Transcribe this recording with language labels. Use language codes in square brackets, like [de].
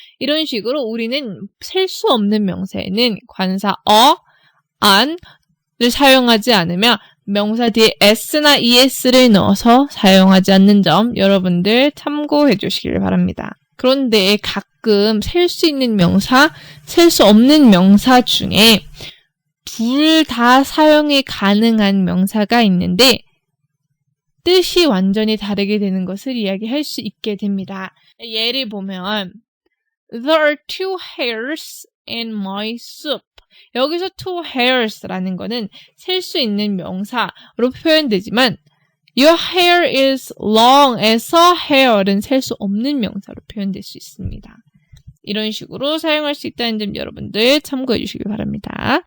[ko] 이런 식으로 우리는 셀 수 없는 명사에는 관사 an을 사용하지 않으며 명사 뒤에 s나 es를 넣어서 사용하지 않는 점 여러분들 참고해 주시길 바랍니다. 그런데 가끔 셀 수 있는 명사, 셀 수 없는 명사 중에 둘 다 사용이 가능한 명사가 있는데 뜻이 완전히 다르게 되는 것을 이야기할 수 있게 됩니다. 예를 보면 [en] There are two hairs in my soup. [ko] 여기서 [en] two hairs [ko] 라는 거는 셀 수 있는 명사로 표현되지만 [en] Your hair is long [ko] 에서 hair은 셀 수 없는 명사로 표현될 수 있습니다. 이런 식으로 사용할 수 있다는 점 여러분들 참고해 주시기 바랍니다.